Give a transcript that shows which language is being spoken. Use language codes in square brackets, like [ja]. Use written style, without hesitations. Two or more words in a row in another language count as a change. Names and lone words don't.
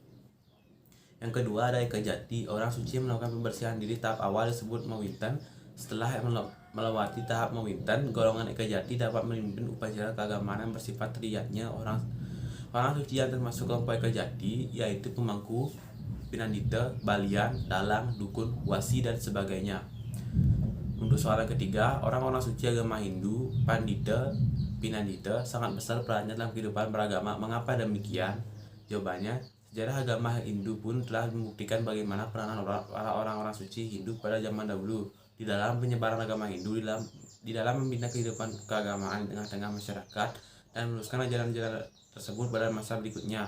[id] Yang kedua ada Eka Jati, orang suci yang melakukan pembersihan diri tahap awal disebut Mawintan. Setelah melewati tahap Mawintan, golongan Eka Jati dapat memimpin upacara keagamaan yang bersifat teriyatnya. Orang suci yang termasuk kelompok Eka Jati yaitu pemangku, pinandita, balian, dalang, dukun, wasi, dan sebagainya. Untuk soalan ketiga, orang-orang suci agama Hindu, pandita, pinandita sangat besar perannya dalam kehidupan beragama. Mengapa demikian? Jawabannya, sejarah agama Hindu pun telah membuktikan bagaimana peranan orang-orang suci Hindu pada zaman dahulu di dalam penyebaran agama Hindu, di dalam membina kehidupan keagamaan di tengah-tengah masyarakat dan meneruskan ajaran-ajaran tersebut pada masa berikutnya.